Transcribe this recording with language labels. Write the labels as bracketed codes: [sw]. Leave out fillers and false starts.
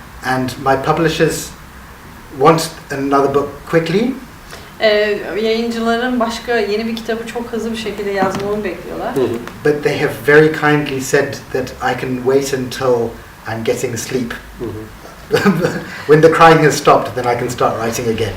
[en] And my publishers want another book quickly. [tr] Yayıncıların başka yeni bir kitabı çok hızlı bir şekilde yazmamı bekliyorlar. [en] But they have very kindly said that I can wait until I'm getting sleep. When the crying has stopped, then I can start writing again.